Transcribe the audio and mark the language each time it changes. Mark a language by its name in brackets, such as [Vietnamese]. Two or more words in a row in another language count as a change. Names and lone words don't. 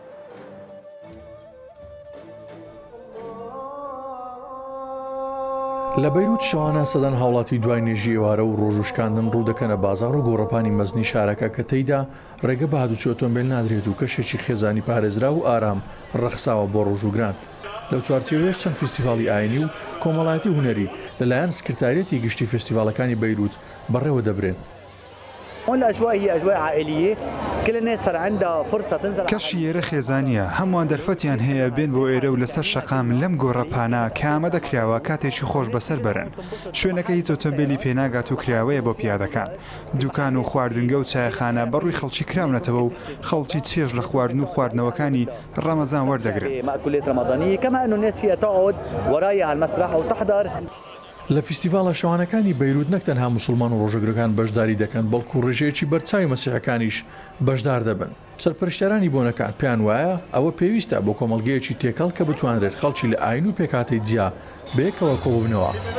[Central Kurdish] لە بەیروت شەوانە سەدان هاوڵاتی دوای نێژی ئێوارە و ڕۆژوشکاندن ڕوو دەکەنە بازار و گۆڕەپانی مەزنی شارەکە کە تێیدا ڕێگە بە هاتوچۆ ئۆتۆمبیل نادرێت و کەشێکی خێزانی پارێزرا و ئارام ڕەخساوە بۆ ڕۆژوگران لەو چوارچێوێش چەند فستیڤاڵی ئاینی و کۆمەڵایەتی هونەری لەلایەن سکرتارێتی گشتی فستیڤالەکانی بەیروت بەڕێوە دەبرێن [Arabic] الأجواء هي أجواء عائلية كل الناس صار عندها فرصة تنزل [Central Kurdish] کەشی ئێرە خێزانیە هەمووان دەرفەتیان هەیە بێن بۆ ئێرە و لەسەر شەقام لەم گۆڕەپانە کە ئامادە کراوە کاتێکی خۆش بەسەر بەرن شوێنەکە هیچ ئۆتۆمبیلی پێناگات و کراوەیە بۆ پیادەکان دوکان و خواردنگە و چایخانە بەڕووی خەڵکی کراونەتەوە و خەڵکی چێژ لە خواردن و خواردنەوەکانی ڕەمەزان وەردەگرن [Arabic] مأكولات رمضانية كما أنه الناس فيها تقعد ورايا على المسرح أو تحضر [Central Kurdish] لە فستیڤالە شەوانەکانی بەیروت نەک تەنها موسڵمان و ڕۆژەگرەکان بەشداری دەکەن بەڵکو ڕێژەیەکی بەرچاوی مەسیحەکانیش بەشدار دەبن سەرپەرشتیارانی بۆنەکان پێیان وایە ئەوە پێویستە بۆ کۆمەڵگەیەکی تێکەڵ کە بتوانرێت خەڵکی لە ئاین و پێکاتەی جیا بەیەکەوە کۆبوونەوە